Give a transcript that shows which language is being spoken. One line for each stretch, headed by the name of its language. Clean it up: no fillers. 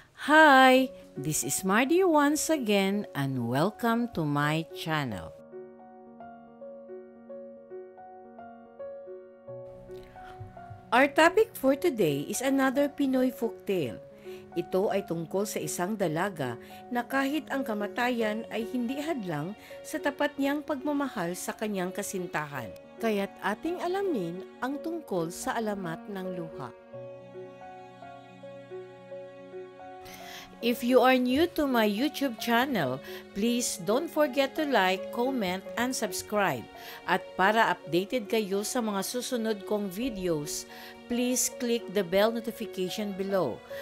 English: Hi, this is Mardy once again and welcome to my channel. Our topic for today is another Pinoy folktale.
Filipino: Ito ay tungkol sa isang dalaga na kahit ang kamatayan ay hindi hadlang sa tapat niyang pagmamahal sa kanyang kasintahan. Kaya't ating alamin ang tungkol sa alamat ng luha.
English: If you are new to my YouTube channel, please don't forget to like, comment, and subscribe.
Filipino: At para updated kayo sa mga susunod kong videos,
English: please click the bell notification below.